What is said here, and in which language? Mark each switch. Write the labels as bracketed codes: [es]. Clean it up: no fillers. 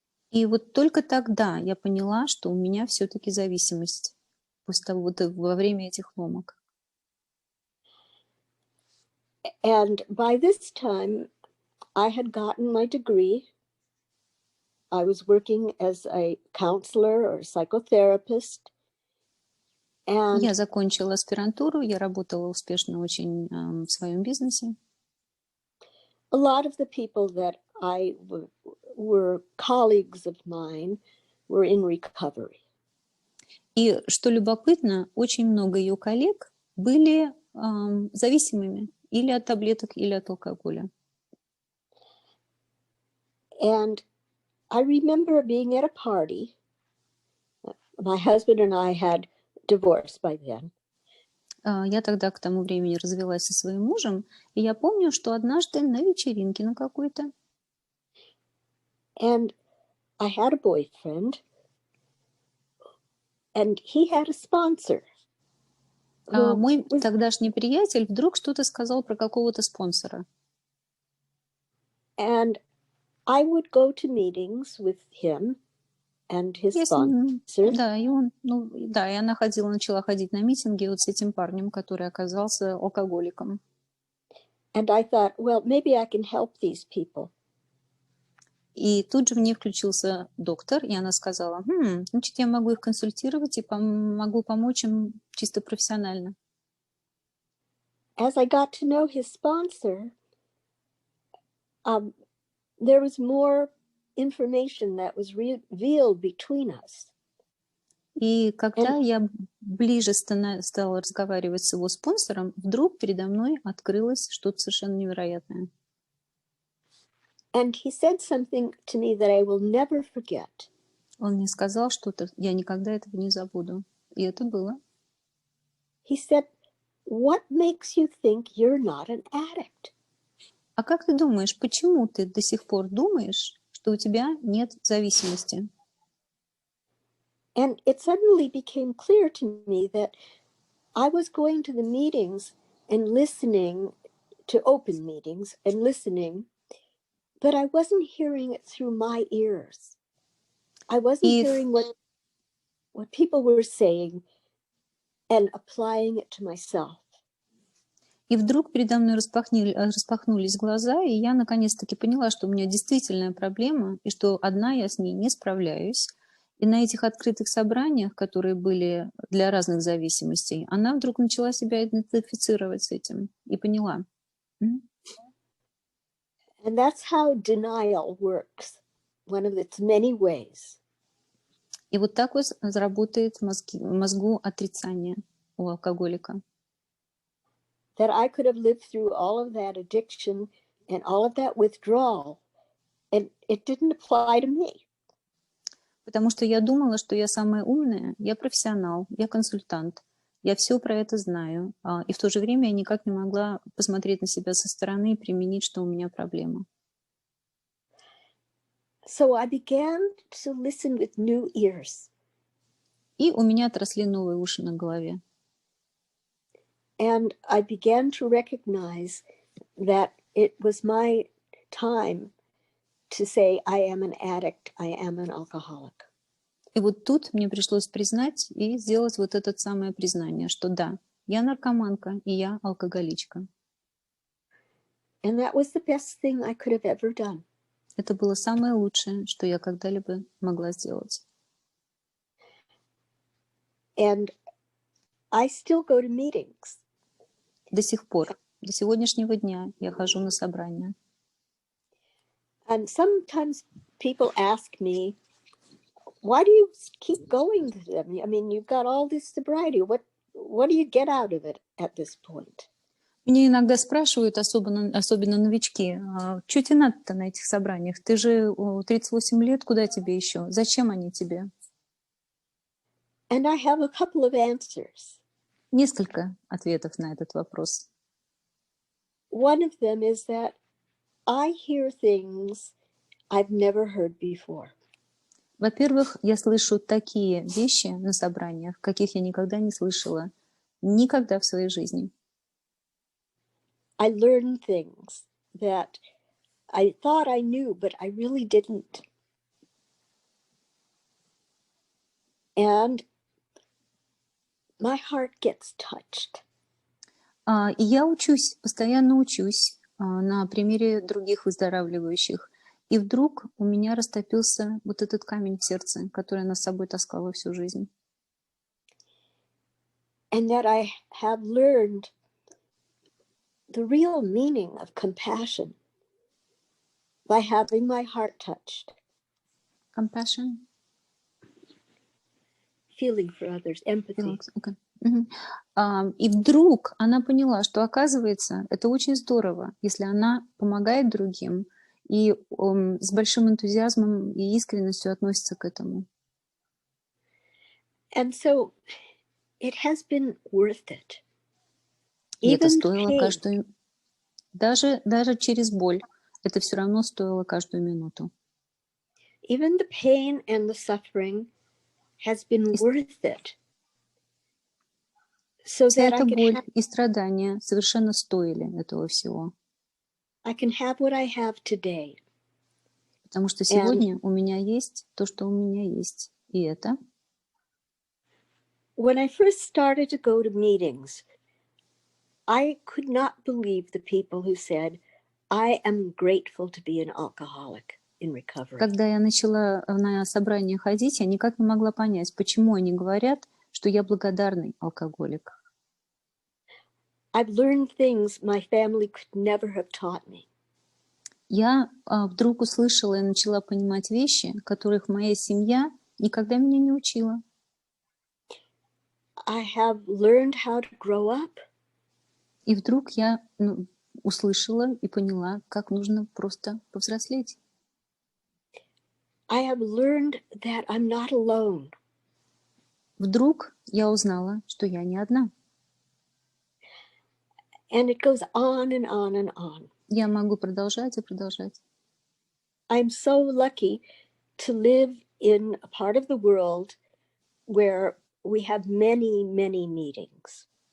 [ru] И вот только тогда я поняла, что у меня все-таки зависимость после того, вот во время этих ломок. [en] And by this time, I had gotten my degree. I was working as a counselor or psychotherapist. And [ru] Я закончила аспирантуру, я работала успешно очень в своем бизнесе. [en] a lot of the people that were colleagues of mine were in recovery. [ru] И что любопытно, очень много ее коллег были зависимыми или от таблеток, или от алкоголя. [en] And I remember being at a party. My husband and I had divorced by then. [ru] Я тогда к тому времени развелась со своим мужем, и я помню, что однажды на вечеринке на какой-то [en] And I had a boyfriend, and he had a sponsor. [ru] мой тогдашний приятель вдруг что-то сказал про какого-то спонсора. [en] And I would go to meetings with him and his sponsor. [ru] Да, и он, и она начала ходить на митинги вот с этим парнем, который оказался алкоголиком. [en] And I thought, well, maybe I can help these people. [ru] И тут же в ней включился доктор, и она сказала, значит, я могу их консультировать и могу помочь им чисто профессионально. [en] As I got to know his sponsor, there was more information that was revealed between us. [ru] И когда я ближе стала разговаривать с его спонсором, вдруг передо мной открылось что-то совершенно невероятное. [en] And he said something to me that I will never forget. [ru] Он мне сказал что-то, я никогда этого не забуду. И это было. [en] He said, "What makes you think you're not an addict?" [ru] А как ты думаешь, почему ты до сих пор думаешь, что у тебя нет зависимости? [en] And it suddenly became clear to me that I was going to the meetings and listening to open meetings and listening, but I wasn't hearing it through my ears. I wasn't hearing what people were saying and applying it to myself. [ru] И вдруг передо мной распахнулись глаза, и я наконец-таки поняла, что у меня действительная проблема, и что одна я с ней не справляюсь. И на этих открытых собраниях, которые были для разных зависимостей, она вдруг начала себя идентифицировать с этим и поняла. [en] And that's how denial works, one of its many ways. [ru] И вот так вот заработает в мозгу отрицание у алкоголика. [en] That I could have lived through all of that addiction and all of that withdrawal, and it didn't apply to me. [ru] Потому что я думала, что я самая умная, я профессионал, я консультант, я все про это знаю, и в то же время я никак не могла посмотреть на себя со стороны и применить, что у меня проблема. [en] So I began to listen with new ears. [ru] И у меня отросли новые уши на голове. [en] And I began to recognize that it was my time to say, I am an addict, I am an alcoholic. [ru] И вот тут мне пришлось признать и сделать вот это самое признание, что да, я наркоманка и я алкоголичка. [en] And that was the best thing I could have ever done. [ru] Это было самое лучшее, что я когда-либо могла сделать. [en] And I still go to meetings. [ru] До сих пор, до сегодняшнего дня я хожу на собрания. [en] And sometimes people ask me, why do you keep going to them? I mean, you've got all this sobriety. What do you get out of it at this point? [ru] Мне иногда спрашивают, особенно новички, что тебе надо-то на этих собраниях? Ты же 38 лет, куда тебе еще? Зачем они тебе? [en] And I have a couple of answers. [ru] Несколько ответов на этот вопрос. [en] One of them is that I hear things I've never heard before. [ru] Во-первых, я слышу такие вещи на собраниях, каких я никогда не слышала, никогда в своей жизни. [en] I learn things that I thought I knew, but I really didn't. And my heart gets touched. [ru] И я учусь, постоянно учусь на примере других выздоравливающих. И вдруг у меня растопился вот этот камень в сердце, который я с собой таскала всю жизнь. [en] And that I have learned the real meaning of compassion by having my heart touched. Compassion? Feeling for others, empathy. Okay. [ru] И вдруг она поняла, что, оказывается, это очень здорово, если она помогает другим и с большим энтузиазмом и искренностью относится к этому. [en] And so it has been worth it. [ru] И это стоило каждую... Даже через боль это все равно стоило каждую минуту. [en] Even the pain and the suffering has been worth it. So [ru] Вся [en] that [ru] эта [en] I can [ru] боль [en] have, [ru] и страдания совершенно стоили этого всего. [en] I can have what I have today. [ru] Потому что сегодня у меня есть то, что у меня есть. И это... [en] When I first started to go to meetings, I could not believe the people who said, I am grateful to be an alcoholic in recovery. [ru] Когда я начала на собрания ходить, я никак не могла понять, почему они говорят, что я благодарный алкоголик. [en] I've learned things my family could never have taught me. [ru] Я вдруг услышала и начала понимать вещи, которых моя семья никогда меня не учила. [en] I have learned how to grow up. [ru] И вдруг я услышала и поняла, как нужно просто повзрослеть. [en] I have learned that I'm not alone. [ru] Вдруг я узнала, что я не одна. [en] And it goes on and on and on. [ru] Я могу продолжать и продолжать. [en] I'm so lucky to live in a part of the world where we have many, many meetings.